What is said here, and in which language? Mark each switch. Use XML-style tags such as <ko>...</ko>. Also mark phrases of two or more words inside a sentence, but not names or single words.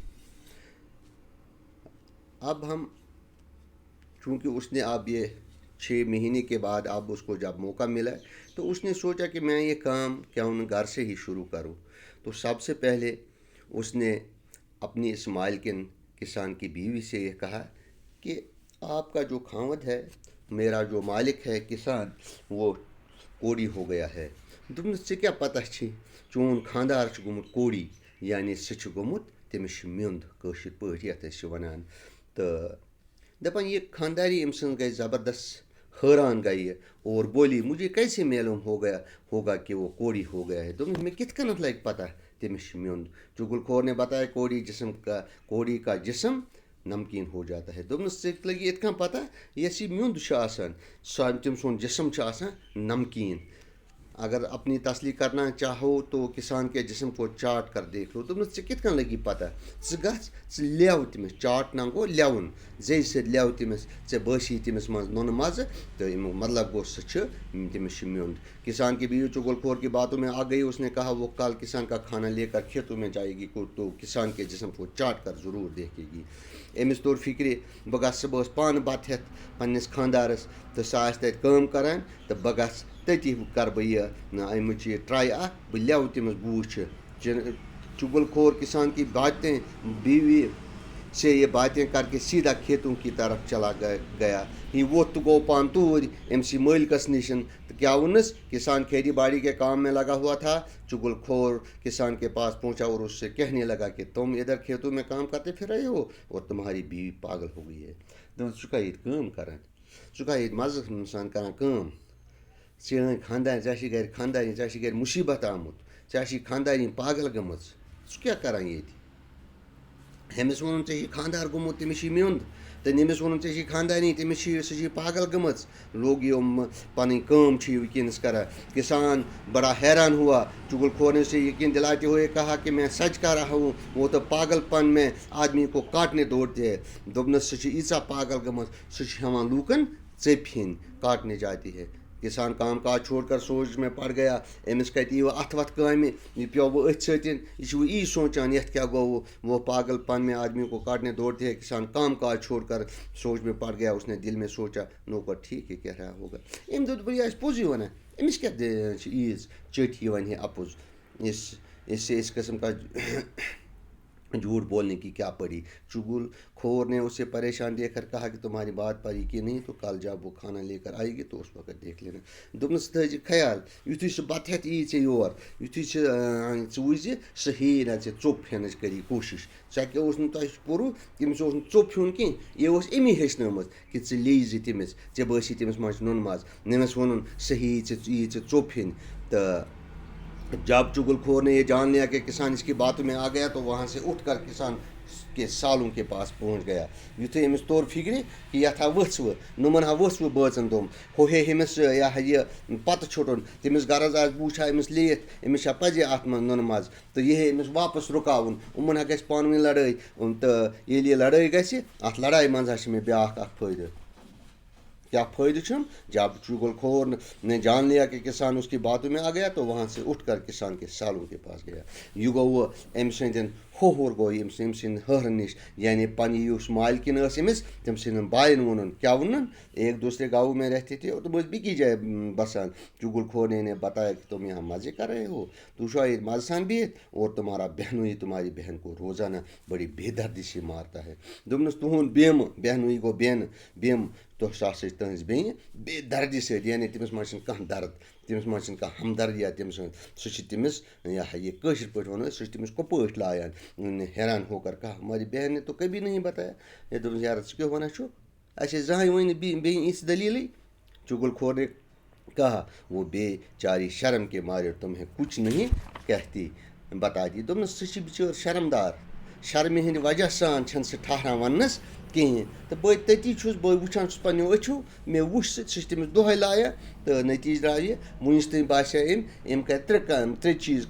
<ur>اب چونکہ اس نے اب یہ 6 مہینے کے بعد اب اس کو جب موقع ملا تو اس نے سوچا کہ میں یہ کام کیوں گھر سے ہی شروع کروں. تو سب سے پہلے اس نے اپنی اس مالکن کسان کی بیوی سے یہ کہا کہ آپ کا جو خاوند ہے، میرا جو مالک ہے کسان، وہ کوڑی ہو گیا ہے.</ur> <ks>دوٚپنَس ژےٚ کیٛاہ پتہ چھی چون خاندار چھُ گوٚمُت کوڑی، یعنی سُہ چھُ گوٚمُت تٔمِس چھُ میوٚنٛد کٲشِر پٲٹھۍ یَتھ أسۍ چھِ وَنان. تہٕ دَپان یہ خانداری أمۍ سٕنٛز گٔے زبردست حٲران</ks> <ur>گئی اور بولی مجھے کیسے معلوم ہوگا کہ وہ کوڑی ہو گیا ہے.</ur> <ks>دوٚپنَس مےٚ کِتھ کٔنٮ۪تھ لگہِ پتہ تٔمِس چھُ میوٚنٛد.</ks> <ur>چگل خور نے بتایا کوڑی کا جسم نمکین ہو جاتا ہے.</ur> <ks>دوٚپنَس ژےٚ لگی یِتھ کٔنۍ پتہ یۄس یہِ میوٚنٛد چھُ آسان تٔمۍ سُنٛد جسم چھُ آسان نمکین.</ks> <ur>اگر اپنی تسلی کرنا چاہو تو کسان کے جسم کو چاٹ کر دیکھ لو.</ur> <ks>دوٚپنَس ژےٚ کِتھ کٔنۍ لگی پتہ؟ ژٕ گژھ ژٕ لیو تٔمِس. چاٹنا گوٚو لیوُن، زیٚیہِ سۭتۍ لیو تٔمِس. ژےٚ بٲسی تٔمِس منٛز نُنہٕ مزٕ تہٕ امیُک مطلب گوٚو تٔمِس چھُ میوٚنٛد.</ks> <ur>کسان کی بیوی چگل خور کی باتوں میں آ گئی. اس نے کہا وہ کل کسان کا کھانا لے کر کھیتوں میں جائے گی تو کسان کے جسم کو چاٹ کر ضرور دیکھے گی.</ur> <ks>أمِس توٚر فِکرِ بہٕ گژھٕ صُبحس پانہٕ بتہٕ ہٮ۪تھ پنٛنِس خاندارس تہٕ سۄ آسہِ تَتہِ کٲم کران تہٕ بہٕ گژھٕ تٔتی کرٕ بہٕ اَمِچ یہِ ٹراے اکھ بہٕ لیوٕ تٔمِس بہٕ وٕچھِ.</ks> <ur>چگل خور کسان کی بیوی سے یہ باتیں کر کے سیدھا کھیتوں کی طرف چلا گیا.</ur> <ks>یہ ووٚتھ تہٕ گوٚو پانہٕ توٗرۍ أمۍسٕے مٲلکس نِشن. تہٕ کیا ووٚننس؟</ks> <ur>کسان کھیتی باڑی کے کام میں لگا ہوا تھا. چگل خور کسان کے پاس پہنچا اور اس سے کہنے لگا کہ تم ادھر کھیتوں میں کام کرتے پھر رہے ہو اور تمہاری بیوی پاگل ہو گئی ہے.</ur> <ks>دوٚپُن ژٕ کیٛاہ ییٚتہِ کٲم کران، ژٕ کیٛاہ ییٚتہِ مزٕ سان کران کٲم. ژےٚ چھِ گرِ خاندارنۍ ژےٚ چھِ گرِ مُصیبت آمُت، ژےٚ چھِ خاندارنۍ پاگل گٔمٕژ. ژٕ کیٛاہ کَران ییٚتہِ ہیٚمِس ووٚنُن ژےٚ چھُے خانٛدار گوٚمُت تٔمِس چھُے میوٚنٛد تہٕ ییٚمِس ووٚنُن ژےٚ چھُے خانٛدانی تٔمِس چھِ سُہ چھِ پاگل گٔمٕژ لوگ یِم پنٕنۍ کٲم چھِ وٕنکیٚنَس کران</ks> <ur>کسان بڑا حیران ہوا چگل کھور سے یقین دلاتے ہوئے کہا کہ میں سچ کہہ رہا ہوں وہ تو پاگل پن میں آدمی کو کاٹنے دوڑتے ہیں</ur> <ks>دوٚپنَس سُہ چھِ ییٖژاہ پاگل گٔمٕژ سُہ چھِ ہٮ۪وان لوٗکَن ژیٚپۍ ہیٚنۍ</ks> <ur>کاٹنے جاتی ہے کسان کام کاج چھوڑ کر سوچ میں پڑ گیا</ur> <ks>أمِس کَتہِ یی وۄنۍ اَتھٕ وَتھ کامہِ یہِ پیوٚو وۄنۍ أتھۍ سۭتۍ یہِ چھُ وۄنۍ یی سونٛچان یَتھ کیٛاہ گوٚو</ks> <ur>وہ پاگل پن میں آدمی کو کاٹنے دوڑتے ہیں کسان کام کاج چھوڑ کر سوچ میں پڑ گیا اس نے دل میں سوچا نوکر ٹھیک ہے کہہ رہا ہوگا</ur> <ks>أمۍ دوٚپ دوٚپُن یہِ آسہِ پوٚزُے وَنان أمِس کیٛاہ چھِ عیٖز چٔٹھۍ یہِ وَنہِ ہے اَپُز</ks> <ur>اس قسم کا جھوٹ بولنے کی کیا پڑی چگل کھور نے اسے پریشان دیکھ کر کہا کہ تمہاری بات پڑی کہ نہیں تو کل جب وہ کھانا لے کر آئے گی تو اس وقت دیکھ لینا</ur> <ks>دوٚپنَس ژٕ تھٲیزِ خیال یُتھُے سُہ بَتہٕ ہٮ۪تھ یی ژےٚ یور یُتھُے ژٕ وٕچھزِ سُہ ہیٚیی نہٕ ژےٚ ژوٚپ ہٮ۪نٕچ کٔری کوٗشِش ژےٚ کیٛاہ اوس نہٕ تۄہہِ کوٚروٕ تٔمِس اوس نہٕ ژوٚپ ہیوٚن کینٛہہ یہِ اوس امی ہیٚچھنٲومٕژ کہِ ژٕ لیٚیہِ تٔمِس ژےٚ بٲسی تٔمِس منٛز نُنہٕ منٛز نٔمِس ووٚنُن سُہ یی ژےٚ ژوٚپ ہیٚنۍ تہٕ</ks> <ur>جب چگل کھور نے یہ جان لیا کہ کسان اس کی باتوں میں آ گیا تو وہاں سے اٹھ کر کسان کے سالوں کے پاس پہنچ گیا</ur> <ks>یُتھُے أمِس توٚر فِکرِ کہِ یَتھ ہا ؤژھ وٕ نۄمَن ہا ؤژھ وٕ بٲژَن دوٚم ہُہ ہے أمِس یہِ پَتہٕ چھُٹُن تٔمِس غرض آسہِ بہٕ وٕچھِ ہا أمِس لیٚیِتھ أمِس چھا پَزے اَتھ منٛز نُنہٕ منٛز تہٕ یہِ ہے أمِس واپَس رُکاوُن یِمَن ہا گژھِ پانہٕ ؤنۍ لڑٲے تہٕ ییٚلہِ یہِ لڑٲے گژھِ اَتھ لڑایہِ منٛز ہا چھِ مےٚ بیٛاکھ اَکھ فٲیدٕ کیا فائدہ چھم</ks> <ur>جب چگل کھور نے جان لیا کہ کسان اس کی باتوں میں آ گیا تو وہاں سے اٹھ کر کسان کے سالوں کے پاس گیا</ur> <ks>یہ گوٚو أمۍ سٕنٛدٮ۪ن ہوہُر گوٚو أمۍ سٕنٛدِ ہہرٕ نِش یعنی پنٕنۍ یُس مالکِن ٲس أمِس تٔمۍ سٕنٛدٮ۪ن بایَن ووٚنُن کیٛاہ ووٚنُن</ks> <ur>ایک دوسرے گاؤں میں رہتے تھے</ur> <ks>تم ٲسۍ بیٚکِس جایہِ بسان</ks> <ur>چگل کھور نے بتایا کہ تم یہاں مزے کر رہے ہو</ur> <ks>تو چھُوا ییٚتہِ مزٕ سان بِہِتھ</ks> <ur>اور تمہارا بہنوئی تمہاری بہن کو روزانہ بڑی بے دردی سے مارتا ہے</ur> <ks>دوٚپنَس تُہُنٛد بیمہٕ بہنوئی گوٚو بیمہٕ تۄہہِ سُہ ہسا چھِ تٕہٕنٛز بیٚنہِ بے دردی سۭتۍ یعنی تٔمِس منٛز چھِنہٕ کانٛہہ درد تٔمِس منٛز چھِنہٕ کانٛہہ ہمدردیا تٔمۍ سٕنٛز سُہ چھِ تٔمِس یہِ کٲشِر پٲٹھۍ وَنو أسۍ سُہ چھِ تٔمِس کۄپٲٹھۍ لایان</ks> <ur>حیران ہو کر کہا ہماری بہن نے تو کبھی نہیں بتایا ہے</ur> <ks>دوٚپمَس یارٕ ژٕ کیٛاہ وَنان چھُکھ اَسہِ ٲسۍ زٕہٕنۍ ؤنۍ بیٚیہِ یِژھ دٔلیٖلٕے</ks> <ur>چگل کھور نے کہا وہ بے چاری شرم کے مارے تمہیں کچھ نہیں کہتی بتا دی</ur> <ks>دوٚپنَس سُہ چھِ بِچٲر شرمدار شرمہِ ہِنٛدِ وجہ سان چھَنہٕ سُہ ٹھہران وَننَس کِہیٖنۍ تہٕ بہٕ تٔتی چھُس بہٕ وٕچھان چھُس پنٛنیو أچھو مےٚ وٕچھ سُہ چھِ تٔمِس دۄہَے لایان تہٕ نٔتیٖجہٕ درٛاو یہِ وٕنِس تانۍ باسیٛو أمۍ کَرِ ترٛےٚ چیٖز</ks>